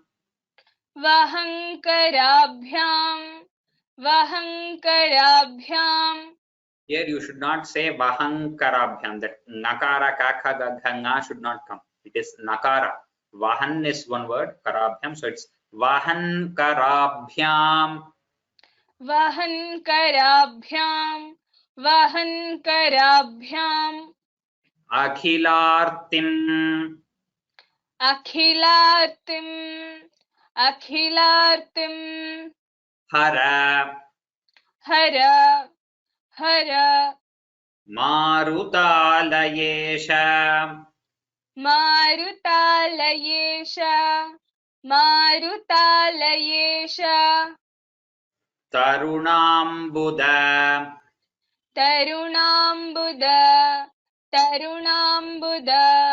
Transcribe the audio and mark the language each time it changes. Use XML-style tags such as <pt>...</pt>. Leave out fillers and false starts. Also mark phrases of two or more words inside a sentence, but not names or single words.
<sa>वाहनकराभ्याम्। वाहनकराभ्याम्.</sa> <en>Here you should not say vahankarabhyam. That</en> <sa>नकार कख गघङ</sa> <en>should not come. It is nakara. Vahan is one word, karabhyam. So it's vahankarabhyam.</en> <sa>वाहनकराभ्याम्। वाहनकराभ्याम्. Akhilartim. अखिलार्तिं। अखिलार्तिं. Hara. हर। हर. Marutalayesha. मरुतालयेश। मरुतालयेश. Tarunambuda. तरुणाम्बुद। तरुणाम्बुद.</sa>